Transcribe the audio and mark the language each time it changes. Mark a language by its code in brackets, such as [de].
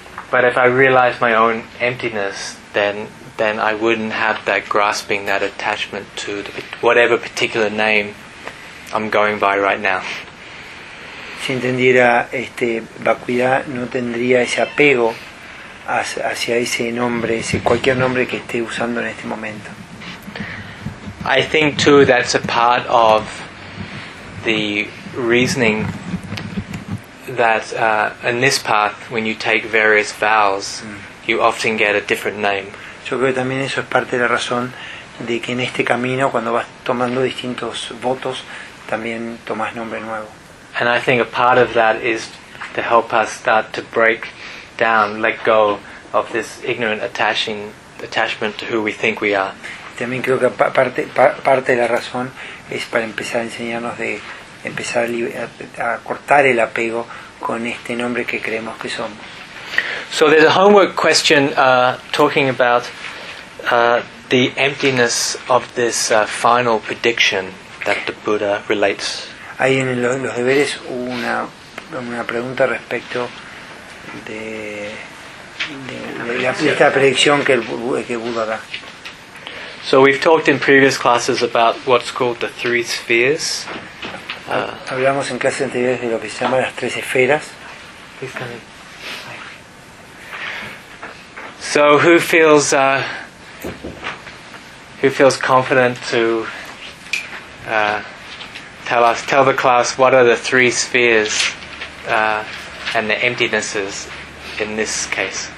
[en] But if I realize my own emptiness, then I wouldn't have that grasping, that attachment to whatever particular name I'm going by right now. [es] Si entendiera vacuidad, no tendría ese apego hacia ese nombre, ese cualquier nombre que esté usando en este momento. [en] I think too that's a part of the reasoning that in this path, when you take various vows, you often get a different name. [es] Yo creo que también eso es parte de la razón de que en este camino, cuando vas tomando distintos votos, también tomas nombre nuevo. [en] And I think a part of that is to help us start to break down, let go of this ignorant attachment to who we think we are. [es] También creo que parte de la razón es para empezar a enseñarnos de empezar a cortar el apego con este nombre que creemos que somos. [en] So there's a homework question talking about the emptiness of this final prediction that the Buddha relates. [es] Hay en los deberes una pregunta respecto de esta predicción que Buda da. [en] So we've talked in previous classes about what's called the three spheres. [es] Hablamos en clases anteriores de lo que se llama las tres esferas. [en] So who feels confident to tell the class what are the three spheres and the emptinesses in this case?